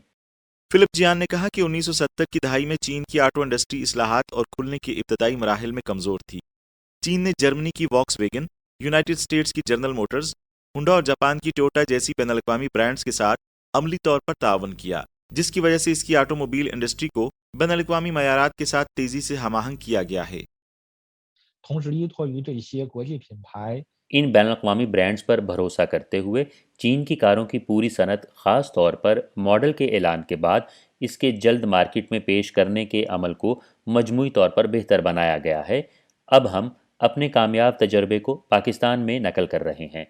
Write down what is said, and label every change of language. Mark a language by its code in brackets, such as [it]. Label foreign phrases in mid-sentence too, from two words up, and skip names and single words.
[ur] فلپ جیان نے کہا کہ 1970 کی دہائی میں چین کی [en] auto industry [ur] اصلاحات اور کھلنے کے ابتدائی مراحل میں کمزور تھی. چین نے جرمنی کی ووکس ویگن، یونائیٹڈ اسٹیٹس کی جنرل موٹرز، ہونڈا اور جاپان کی ٹویوٹا جیسی بین الاقوامی برانڈز کے ساتھ عملی طور پر تعاون کیا، جس کی وجہ سے اس کی [en] automobile industry [ur] کو بین الاقوامی معیارات کے ساتھ تیزی سے ہم آہنگ کیا گیا ہے. [zh] 同时依托于这些国际品牌， [ur] ان بین الاقوامی برانڈز پر بھروسہ کرتے ہوئے چین کی کاروں کی پوری صنعت خاص طور پر ماڈل کے اعلان کے بعد اس کے جلد مارکیٹ میں پیش کرنے کے عمل کو مجموعی طور پر بہتر بنایا گیا ہے. اب ہم اپنے کامیاب تجربے کو پاکستان میں نقل کر رہے ہیں.